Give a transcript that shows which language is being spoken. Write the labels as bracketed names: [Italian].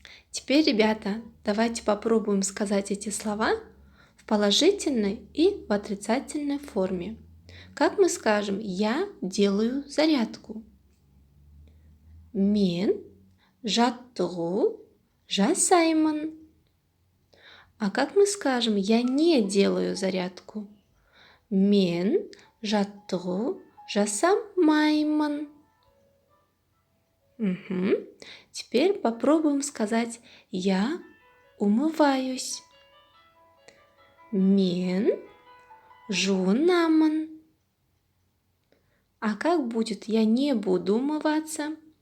[Russian] Теперь, ребята, давайте попробуем сказать эти слова в положительной и в отрицательной форме. Как мы скажем «Я делаю зарядку»? [Kazakh] Мен жаттығу жасаймын. [Russian] А как мы скажем «Я не делаю зарядку»? [Kazakh] Мен жаттығу жасамаймын. [Russian] Теперь попробуем сказать «Я умываюсь». [Kazakh] Мен жуынамын. [Russian] А как будет «Я не буду умываться»?